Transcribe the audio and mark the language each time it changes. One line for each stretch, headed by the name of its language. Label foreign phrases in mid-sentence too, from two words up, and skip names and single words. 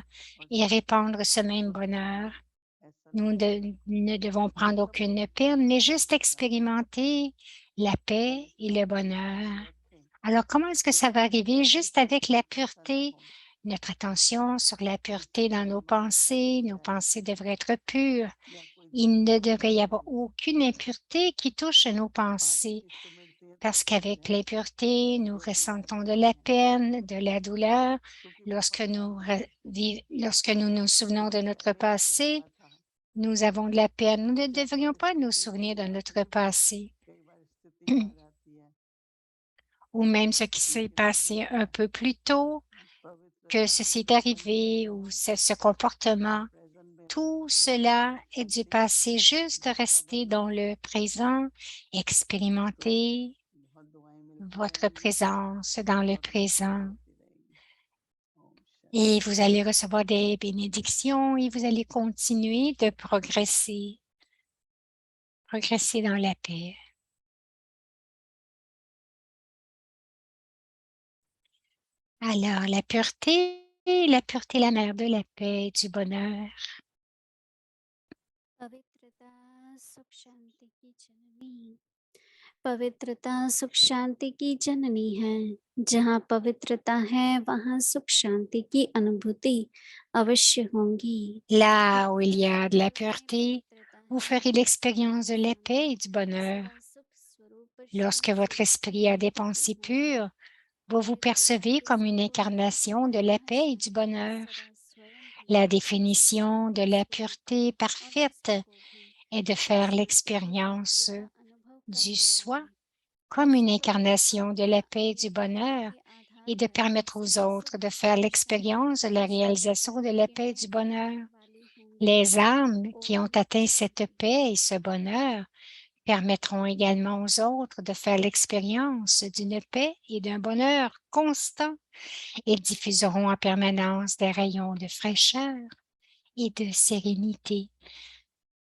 Hindi: और
French: et
Hindi: शांति
French: répandre ce même
Hindi: कभी भी
French: bonheur.
Hindi: ऐसा
French: Nous
Hindi: लगता है
French: ne devons prendre
Hindi: सब
French: aucune
Hindi: कुछ
French: peine, mais juste
Hindi: ठीक ठाक है
French: expérimenter la
Hindi: और
French: paix
Hindi: इस
French: et le
Hindi: बात का
French: bonheur.
Hindi: ध्यान रखें
French: Alors, comment est-ce que
Hindi: कि
French: ça va
Hindi: हमारी
French: arriver?
Hindi: बुद्धि
French: juste
Hindi: से
French: avec la
Hindi: ऐसा ना
French: pureté,
Hindi: हो
French: notre attention sur la
Hindi: कि
French: pureté dans
Hindi: कोई
French: nos
Hindi: मन शांत
French: pensées.
Hindi: हो
French: Nos
Hindi: जाए
French: pensées devraient être pures.
Hindi: या कोई दुख
French: Il ne devrait y
Hindi: परेशानी
French: avoir aucune impureté qui touche nos
Hindi: पास
French: pensées,
Hindi: किसको मिलती है
French: parce
Hindi: तब मिलती
French: qu'avec
Hindi: है
French: l'impureté, nous
Hindi: जो भी याद
French: ressentons de
Hindi: करते
French: la
Hindi: हैं
French: peine, de la douleur.
Hindi: क्योंकि
French: Lorsque
Hindi: बहुत
French: nous,
Hindi: बार
French: lorsque nous nous souvenons de
Hindi: मुझे
French: notre
Hindi: ऐसे
French: passé,
Hindi: हुआ था
French: nous avons de la peine. Nous ne
Hindi: या
French: devrions pas nous
Hindi: परिस्थिति
French: souvenir
Hindi: ऐसी
French: de
Hindi: आती
French: notre
Hindi: है
French: passé
Hindi: कई बार स्थितियां आ जाती है
French: ou même ce qui s'est
Hindi: लेकिन
French: passé un peu plus tôt, que
Hindi: पवित्रता में
French: ceci est
Hindi: संलग्न
French: arrivé
Hindi: रहना
French: ou
Hindi: है
French: ce comportement.
Hindi: प्रेजेंट में
French: Tout
Hindi: रहना केवल
French: cela est du
Hindi: शांति
French: passé, juste
Hindi: जितना
French: rester
Hindi: बनना
French: dans le présent,
Hindi: तो
French: expérimenter
Hindi: बहुत दुआएं मिलती
French: votre
Hindi: रहेंगी
French: présence dans le
Hindi: और कृपाएं
French: présent.
Hindi: होती रहेगी ओम
French: Et
Hindi: शांति
French: vous allez recevoir des bénédictions et vous allez continuer de progresser, progresser dans la paix. Alors, la pureté, la mère de la paix et du bonheur.
Hindi: पवित्रता सुख शांति की जननी, पवित्रता सुख शांति की जननी है। जहाँ पवित्रता है वहाँ सुख शांति की अनुभूति अवश्य होंगी।
French: Là où il y
Hindi: हर
French: a de la
Hindi: हृदय में
French: pureté,
Hindi: पवित्रता
French: vous
Hindi: है,
French: ferez l'expérience de la
Hindi: जहाँ
French: paix et du bonheur.
Hindi: सदा सुख स्वरूप शिव
French: Lorsque votre
Hindi: स्वरूप की
French: esprit a des
Hindi: अनुभूति
French: pensées
Hindi: होगी।
French: pures, vous vous
Hindi: पवित्रता
French: percevez
Hindi: के
French: comme une
Hindi: संपूर्ण
French: incarnation de
Hindi: अर्थ
French: la
Hindi: वह
French: paix et du
Hindi: शांति है,
French: bonheur.
Hindi: सदा स्वयं भी
French: La
Hindi: सुख
French: définition de
Hindi: शांति
French: la
Hindi: स्वरूप
French: pureté
Hindi: और
French: parfaite
Hindi: दूसरों को भी
French: est de
Hindi: सुख
French: faire
Hindi: शांति की प्राप्ति
French: l'expérience
Hindi: का अनुभव
French: du
Hindi: कराएगा।
French: soi comme une
Hindi: ऐसी पवित्रता
French: incarnation de
Hindi: अपना
French: la paix et du
Hindi: अद्वितीय ज्ञान
French: bonheur
Hindi: के आधार
French: et de
Hindi: पर
French: permettre aux
Hindi: सदा
French: autres
Hindi: सुख
French: de faire
Hindi: शांति
French: l'expérience de la
Hindi: स्वरूप
French: réalisation de la
Hindi: होके
French: paix et
Hindi: में
French: du bonheur.
Hindi: रहने वाली होंगी।
French: Les âmes qui ont
Hindi: ओम
French: atteint cette
Hindi: शांति।
French: paix et ce bonheur permettront également aux autres de faire l'expérience d'une paix et d'un bonheur constant et diffuseront en permanence des rayons de fraîcheur et de sérénité.